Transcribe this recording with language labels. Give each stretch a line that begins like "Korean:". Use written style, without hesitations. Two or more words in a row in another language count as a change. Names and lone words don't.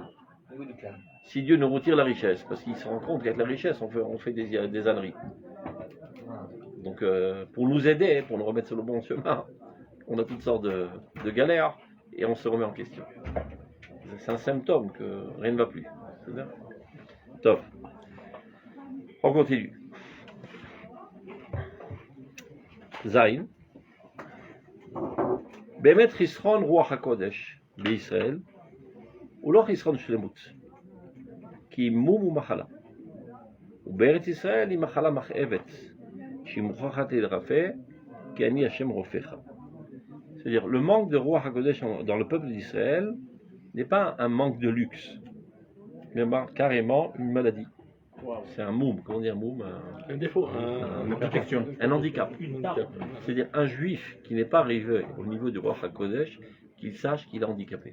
French: Si Dieu nous retire la richesse, parce qu'il se rend compte qu'avec la richesse, on fait des âneries. Donc, pour nous aider, pour nous remettre sur le bon chemin, on a toutes sortes de galères et on se remet en question. C'est un symptôme que rien ne va plus. C'est bien. Top. On continue. Zain.
Hebrew: באמת חסרון רוח הקודש בישראל הוא לא חסרון שלמות, כי מום הוא מחלה. ובארץ ישראל היא מחלה מכאבת, שהיא מוכרחת להירפא, כי אני השם רופאך.
French: C'est-à-dire, le manque de
Hebrew: רוח הקודש
French: dans le peuple d'Israël n'est pas un manque de luxe, mais carrément une maladie. C'est un moum, comment dire moum? Un défaut, Un handicap. C'est-à-dire un juif qui n'est pas arrivé au niveau du roi HaKodesh, qu'il sache qu'il est handicapé.